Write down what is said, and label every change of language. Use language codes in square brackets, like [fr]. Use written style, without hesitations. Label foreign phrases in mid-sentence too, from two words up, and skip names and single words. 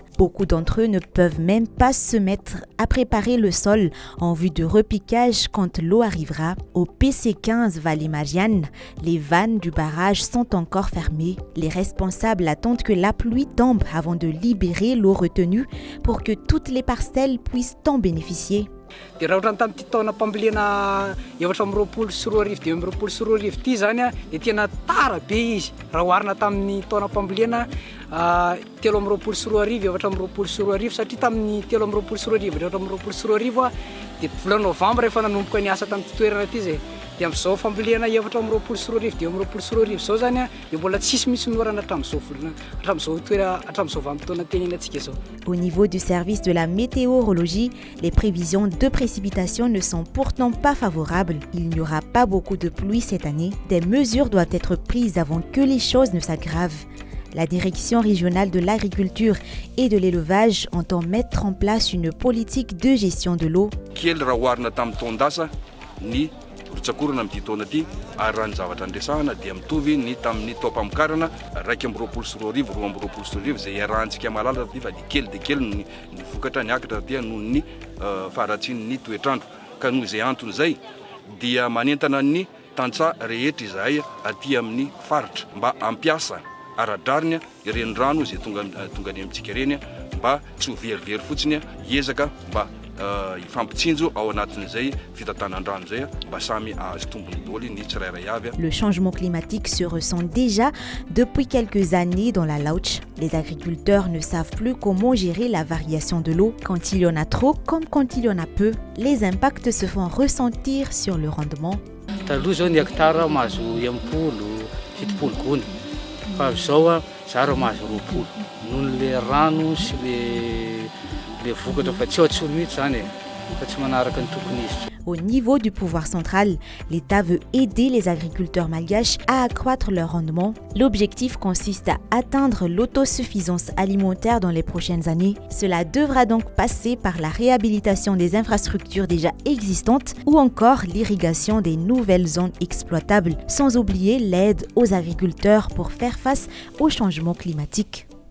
[fr] Beaucoup d'entre eux ne peuvent même pas se mettre à préparer le sol en vue de repiquage quand l'eau arrivera. Au PC15 Vallée Marianne, les vannes du barrage sont encore fermées. Les responsables attendent que la pluie tombe avant de libérer l'eau retenue pour que toutes les parcelles puissent en bénéficier. [mg] Dia raha ohatrany tamin'ity taona mpambolena 424 dia 424 ity zany a dia tena tara be izy raha oharina tamin'ny taona mpambolena 324 424 satria tamin'ny 324 424 a dia volana novambra efa nanomboka niasa tamin'ity toerana ity zay dia amin'izao fambolena 424 dia 424 zao zany a dia mbola tsisy misy norana hatramin'izao vanim-potoana tenenatsika zao. [fr] Au niveau du service de la météorologie, les prévisions de précipitations ne sont pourtant pas favorables. Il n'y aura pas beaucoup de pluie cette année. Des mesures doivent être prises avant que les choses ne s'aggravent. La direction régionale de l'agriculture et de l'élevage entend mettre en place une politique de gestion de l'eau. [mg] Rotsakorana amin'ity taona ity ary raha ny zavatra andresahana dia mitovy ny tamin'ny taopam-pikarana 224 zay iarahantsika malala ty fa dia kely ny vokatra niakatra dia noho ny faharatsian'ny toetrandro ka noho izay antony izay dia manentana ny tantsaha rehetra izahay aty amin'ny faritra mba ampiasa aradrariny ireny rano izay tonga any amintsika ireny mba tsy ho verivery fotsiny hiezaka mba ifampitsinjo ao anatin'izay fitatanandrano zay mba samy azo tombony daholo ny tsirairay avy. [fr] Le changement climatique se ressent déjà depuis quelques années dans la Lauch. Les agriculteurs ne savent plus comment gérer la variation de l'eau. Quand il y en a trop comme quand il y en a peu, les impacts se font ressentir sur le rendement. [mg] Taloha zao ny hektara mahazo 70 gony fa zao a zaro mahazo 20 noho le rano sy le vokatra fa tsy atsolo mihitsy zany fa tsy manaraka ny tokony izy. [fr] Au niveau du pouvoir central, l'État veut aider les agriculteurs malgaches à accroître leur rendement. L'objectif consiste à atteindre l'autosuffisance alimentaire dans les prochaines années. Cela devra donc passer par la réhabilitation des infrastructures déjà existantes ou encore l'irrigation des nouvelles zones exploitables, sans oublier l'aide aux agriculteurs pour faire face au changement climatique.